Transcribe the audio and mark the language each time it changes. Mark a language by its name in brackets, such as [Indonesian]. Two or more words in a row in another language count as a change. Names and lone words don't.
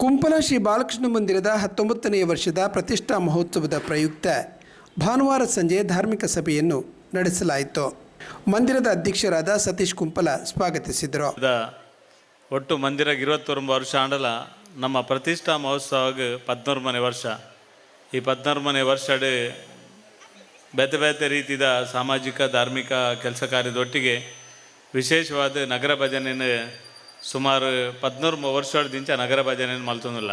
[Kannada] ಕುಂಪಲ ಶ್ರೀ ಬಾಲಕೃಷ್ಣ ಮಂದಿರದ 19ನೇ ವರ್ಷದ ಪ್ರತಿಷ್ಠಾ ಮಹೋತ್ಸವದ ಪ್ರಯುಕ್ತ ಭಾನುವಾರ ಸಂಜೆ ಧಾರ್ಮಿಕ ಸಭೆಯನ್ನು ನಡೆಸಲಾಯಿತು. ಮಂದಿರದ ಅಧ್ಯಕ್ಷರಾದ ಸತೀಶ್ ಕುಂಪಲ ಸ್ವಾಗತಿಸಿದರು. [Tulu] ಒಟ್ಟು ಮಂದಿರ 21 ವರ್ಷ ಆಂಡಲ ನಮ್ಮ ಪ್ರತಿಷ್ಠಾ ಮಹೋತ್ಸವಕ್ಕೆ 14ನೇ ವರ್ಷ. ಈ 14ನೇ ವರ್ಷ ಬೇತೆ ಬೇತೆ ರೀತಿಯ ಸಾಮಾಜಿಕ ಧಾರ್ಮಿಕ ಕೆಲಸ ಕಾರ್ಯದೊಟ್ಟಿಗೆ ವಿಶೇಷವಾದ ನಗರ ಭಜನೆಯನ್ನು ಸುಮಾರು 14 ವರ್ಷದಿಂದ ನಗರ ಭಜನೆಯನ್ನು ಮಲ್ತೊಂದಿಲ್ಲ.